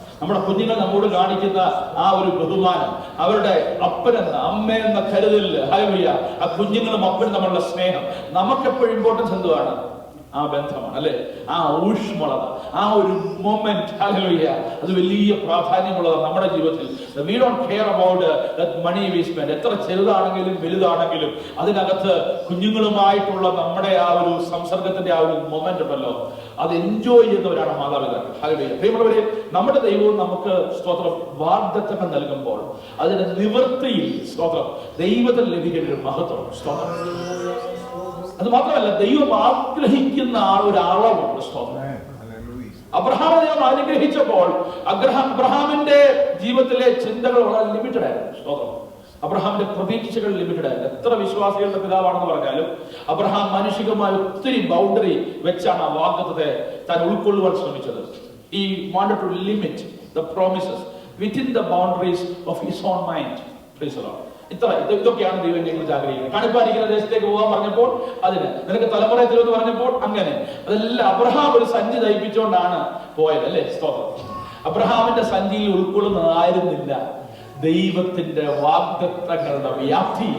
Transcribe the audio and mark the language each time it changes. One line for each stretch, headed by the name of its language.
Malayalam: നമ്മുടെ കുഞ്ഞുങ്ങൾ നമ്മോട് കാണിക്കുന്ന ആ ഒരു ബഹുമാനം, അവരുടെ അപ്പനെന്ന അമ്മയെന്ന കരുതലില് ഹല്ലേലൂയ ആ കുഞ്ഞുങ്ങളും അപ്പനും തമ്മിലുള്ള സ്നേഹം നമുക്കെപ്പോഴും ഇമ്പോർട്ടൻസ് എന്തുവാണ്? ആ ബന്ധമാണ്, അല്ലെ? ആ ഊഷ്മളത, ആ ഒരു മൊമെന്റ്, ഹല്ലേലൂയ, അത് വലിയ പ്രാധാന്യമുള്ളതാണ് നമ്മുടെ ജീവിതത്തിൽ.
English: We don't care about that money we spend.
Malayalam: എത്ര ചെറുതാണെങ്കിലും വലുതാണെങ്കിലും അതിനകത്ത് കുഞ്ഞുങ്ങളുമായിട്ടുള്ള നമ്മുടെ ആ ഒരു സംസർഗത്തിന്റെ ആ ഒരു മൊമെന്റ് ഉണ്ടല്ലോ, അത് എൻജോയ് ചെയ്യുന്നവരാണ് മാതാപിതാക്കൾ. ഹല്ലേലൂയ. പ്രിയമുള്ളവരെ, നമ്മുടെ ദൈവവും നമുക്ക് സ്തോത്രം വാഗ്ദത്തങ്ങൾ നൽകുമ്പോൾ അതിന്റെ നിവൃത്തിയിൽ സ്തോത്രം ദൈവത്തിൽ ലഭിക്കുന്ന ഒരു മഹത്വം. സ്തോത്രം. അത് മാത്രമല്ല, ദൈവം ആഗ്രഹിക്കുന്ന ഒരു അളവുണ്ട്. സ്തോത്രം. അബ്രഹാമിനെ ദൈവം അനുഗ്രഹിച്ചപ്പോൾ അബ്രഹാമിന്റെ ജീവിതത്തിലെ ചിന്തകൾ വളരെ ലിമിറ്റഡ് ആയിരുന്നു. സ്തോത്രം. അബ്രഹാമിന്റെ പ്രതീക്ഷകൾ ലിമിറ്റഡ് ആയിരുന്നു. എത്ര വിശ്വാസികളുടെ പിതാവാണെന്ന് പറഞ്ഞാലും അബ്രഹാം മാനുഷികമായ ഒത്തിരി ബൗണ്ടറി വെച്ചാണ് ആ വാഗ്ദത്തത്തെ താൻ ഉൾക്കൊള്ളുവാൻ ശ്രമിച്ചത്.
English: He wanted to limit the promises within the boundaries of his own mind. Praise the Lord.
Malayalam: ഇതൊക്കെയാണ് ദൈവം കുറിച്ച് ആഗ്രഹിക്കുന്നത്. കാണിപ്പാനിക്കുന്ന ദേശത്തേക്ക് പോകാൻ പറഞ്ഞപ്പോൾ അതിന്, നിനക്ക് തലമുറയെ തരുമെന്ന് പറഞ്ഞപ്പോൾ അങ്ങനെ, അതെല്ലാം അബ്രഹാം ഒരു സഞ്ചി തയ്പ്പിച്ചുകൊണ്ടാണ് പോയത്, അല്ലേ? സ്തോത്രം. അബ്രഹാമിന്റെ സഞ്ചിയിൽ ഉൾക്കൊള്ളുന്നതായിരുന്നില്ല ദൈവത്തിന്റെ വാഗ്ദത്തങ്ങളുടെ വ്യാപ്തി.